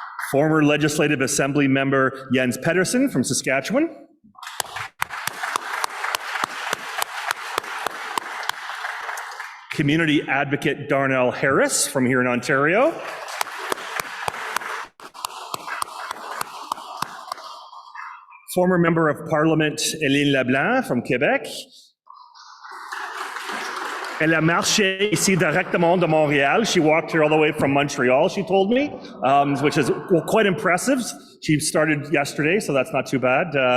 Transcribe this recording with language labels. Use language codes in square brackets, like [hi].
[en] former Legislative Assembly member Jens Pedersen from Saskatchewan, community advocate Darnell Harris from here in Ontario, former Member of Parliament Hélène Leblanc from Quebec. [fr] Elle a marché ici directement de Montréal. [en] She walked here all the way from Montreal, she told me, which is quite impressive. She started yesterday, so that's not too bad.